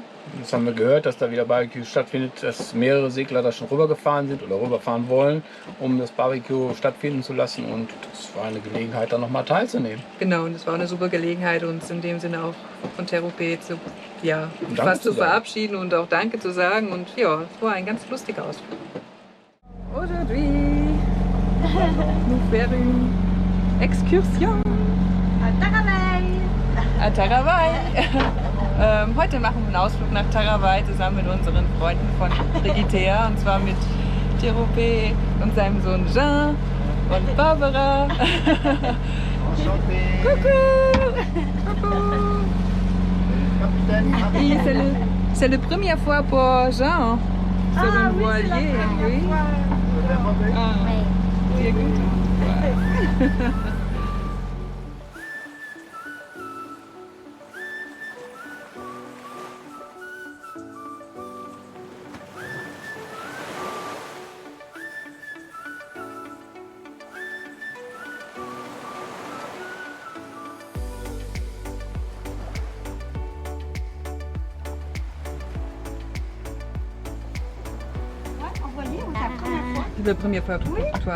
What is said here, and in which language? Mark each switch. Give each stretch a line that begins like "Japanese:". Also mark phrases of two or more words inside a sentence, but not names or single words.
German: Jetzt haben wir gehört, dass da wieder Barbecue stattfindet, dass mehrere Segler da schon rübergefahren sind oder rüberfahren wollen, um das Barbecue stattfinden zu lassen. Und das war eine Gelegenheit, da nochmal teilzunehmen. Genau, und es war eine super Gelegenheit, uns in dem Sinne auch von Terupe zu verabschieden und auch Danke zu sagen. Und ja, es war ein ganz lustiger Ausflug.
French: Aujourd'hui, nous faire une excursion À Tarawai. à Tarawai.
German: Heute machen wir einen Ausflug nach Tarawai zusammen mit unseren Freunden von Brigitea, und zwar mit Thierry und seinem Sohn Jean und Barbara.
French: Coucou! Coucou! Et c'est la première fois pour Jean sur un voilier. Oui.
German: Ah, sehr gut.
French: C'est la première fois pour toi.